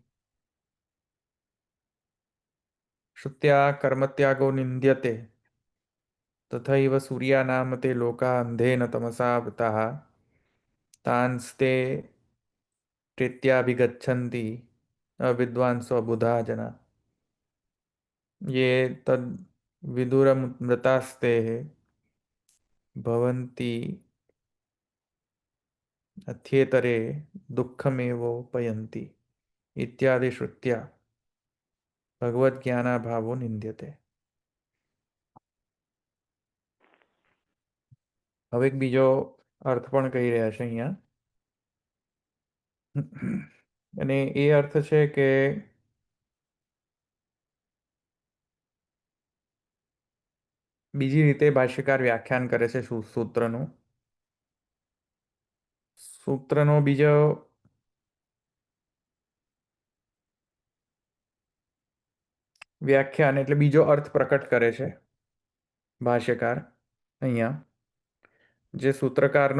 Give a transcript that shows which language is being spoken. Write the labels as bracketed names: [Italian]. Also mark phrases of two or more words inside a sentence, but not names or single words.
[Sanskrit] श्रुत्या कर्मत्यागो निंद्यते तथैव सूर्यानाम ते लोका अंधेन तमसा वृताः तांस्ते प्रेत्याभिगच्छन्ति अविद्वांसो बुधा जना ये तद विदुरमृतास्ते भवन्ति अथ्येतरे दुःखमेवोपयन्ति इत्यादि श्रुत्या भगवद्ज्ञानाभावो निंद्यते [Gujarati] હવે એક બીજો અર્થ પણ કહી રહ્યા છે અહીંયા અને એ અર્થ છે કે બીજી રીતે ભાષ્યકાર વ્યાખ્યાન કરે છે સૂત્રનો બીજો વ્યાખ્યાન એટલે બીજો અર્થ પ્રકટ કરે છે ભાષ્યકાર અહીંયા જે સૂત્રકારનો